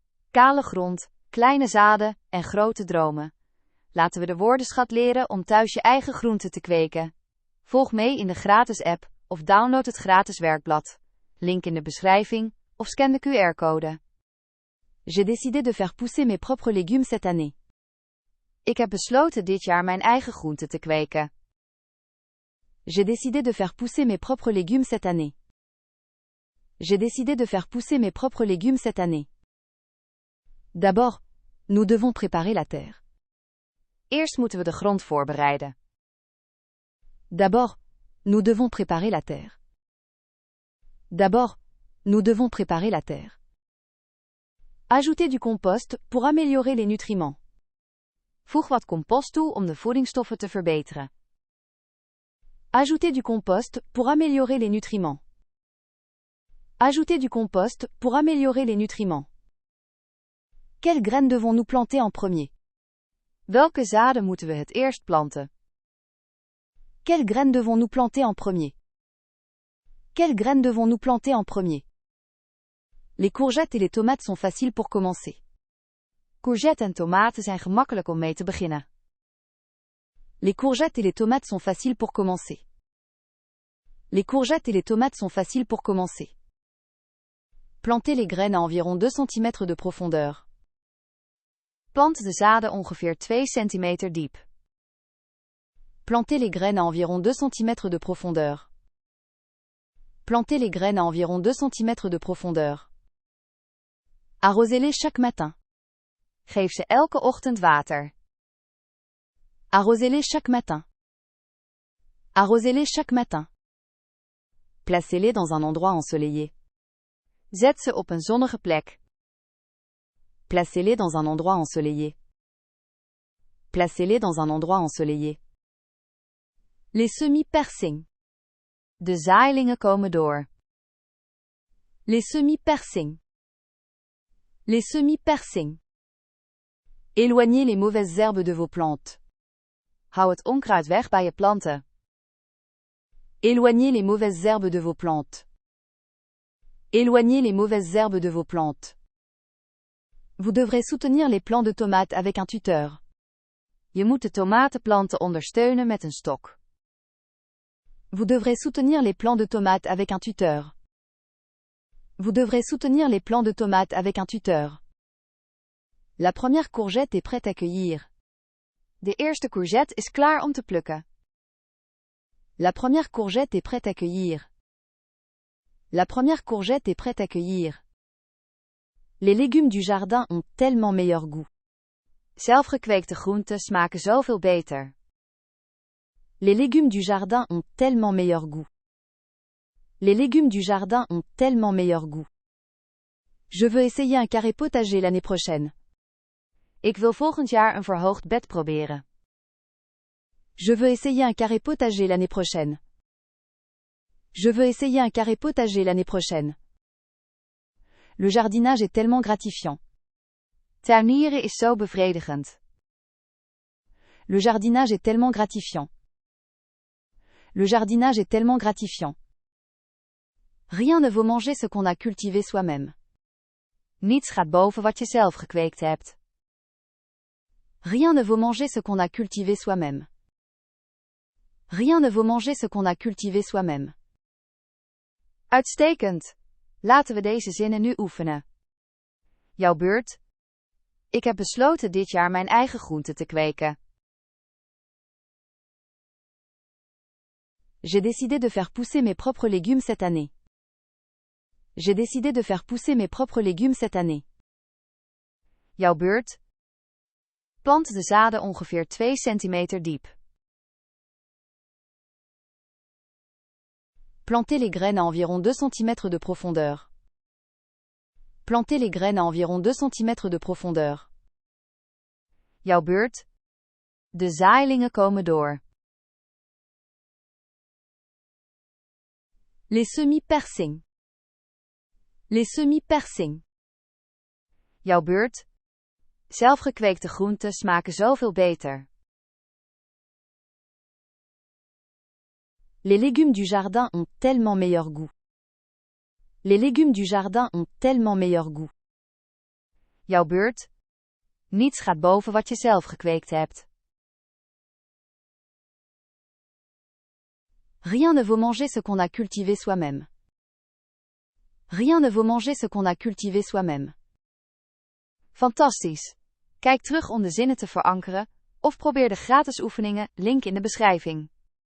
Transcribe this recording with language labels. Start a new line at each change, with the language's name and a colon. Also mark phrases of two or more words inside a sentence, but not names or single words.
Dutch: Kale grond, kleine zaden en grote dromen. Laten we de woordenschat leren om thuis je eigen groenten te kweken. Volg mee in de gratis app of download het gratis werkblad. Link in de beschrijving of scan de QR-code.
French: J'ai décidé de faire pousser mes propres légumes cette année.
Dutch: Ik heb besloten dit jaar mijn eigen groenten te kweken.
French: J'ai décidé de faire pousser mes propres légumes cette année. J'ai décidé de faire pousser mes propres légumes cette année. D'abord, nous devons préparer la terre.
Dutch: Eerst moeten we de grond voorbereiden.
French: D'abord, nous devons préparer la terre. D'abord, nous devons préparer la terre. Ajoutez du compost pour améliorer les nutriments.
Dutch: Voeg wat compost toe om de voedingsstoffen te verbeteren.
French: Ajoutez du compost pour améliorer les nutriments. Ajoutez du compost pour améliorer les nutriments. Quelles graines devons-nous planter en premier?
Dutch: Welke zaden moeten we het eerst planten?
French: Quelles graines devons-nous planter en premier? Quelles graines devons-nous planter en premier? Les courgettes et les tomates sont faciles pour commencer.
Dutch: Courgettes en tomaten zijn gemakkelijk om mee te beginnen.
French: Les courgettes et les tomates sont faciles pour commencer. Les courgettes et les tomates sont faciles pour commencer. Plantez les graines à environ 2 cm de profondeur.
Dutch: Plant de zaden ongeveer 2 cm diep.
French: Plantez les graines à environ 2 cm de profondeur. Plantez les graines à environ 2 cm de profondeur. Arrosez-les chaque matin.
Dutch: Geef ze elke ochtend water.
French: Arrosez-les chaque matin. Arrosez-les chaque matin. Placez-les dans un endroit ensoleillé.
Dutch: Zet ze op een zonnige plek.
French: Placez-les dans un endroit ensoleillé. Placez-les dans un endroit ensoleillé. Les semis persing.
Dutch: De zaailingen komen door.
French: Les semis persing. Les semis persing. Éloignez les mauvaises herbes de vos plantes.
Dutch: Hou het onkruid weg bij je planten.
French: Éloignez les mauvaises herbes de vos plantes. Éloignez les mauvaises herbes de vos plantes. Vous devrez soutenir les plants de tomates avec un tuteur.
Dutch: Je moet de tomatenplanten ondersteunen met een stok.
French: Vous devrez soutenir les plants de tomates avec un tuteur. Vous devrez soutenir les plants de tomates avec un tuteur. La première courgette est prête à cueillir.
Dutch: De eerste courgette is klaar om te plukken.
French: La première courgette est prête à cueillir. La première courgette est prête à cueillir. Les légumes du jardin ont tellement meilleur goût.
Dutch: Zelfgekweekte groenten smaken zoveel beter.
French: Les légumes du jardin ont tellement meilleur goût. Les légumes du jardin ont tellement meilleur goût. Je veux essayer un carré potager l'année prochaine.
Dutch: Ik wil volgend jaar een verhoogd bed proberen.
French: Je veux essayer un carré potager l'année prochaine. Je veux essayer un carré potager l'année prochaine. Le jardinage est tellement gratifiant.
Dutch: Tuinieren is zo bevredigend.
French: Le jardinage est tellement gratifiant. Le jardinage est tellement gratifiant. Rien ne vaut manger ce qu'on a cultivé soi-même.
Dutch: Niets gaat boven wat je zelf gekweekt hebt.
French: Rien ne vaut manger ce qu'on a cultivé soi-même. Rien ne vaut manger ce qu'on a cultivé soi-même.
Dutch: Uitstekend. Laten we deze zinnen nu oefenen. Jouw beurt. Ik heb besloten dit jaar mijn eigen groenten te kweken.
French: J'ai décidé de faire pousser mes propres légumes cette année. J'ai décidé de faire pousser mes propres légumes cette année.
Dutch: Jouw beurt. Plant de zaden ongeveer 2 cm diep.
French: Plantez les graines à environ 2 cm de profondeur. Plantez les graines à environ 2 cm de profondeur.
Dutch: Jouw beurt. De zaailingen komen door.
French: Les semis persing. Les semis persing.
Dutch: Jouw beurt. Zelfgekweekte groenten smaken zoveel beter.
French: Les légumes du jardin ont tellement meilleur goût. Les légumes du jardin ont tellement meilleur goût.
Dutch: Jouw beurt? Niets gaat boven wat je zelf gekweekt hebt.
French: Rien ne vaut manger ce qu'on a cultivé soi-même. Rien ne vaut manger ce qu'on a cultivé soi-même.
Dutch: Fantastisch! Kijk terug om de zinnen te verankeren, of probeer de gratis oefeningen, link in de beschrijving.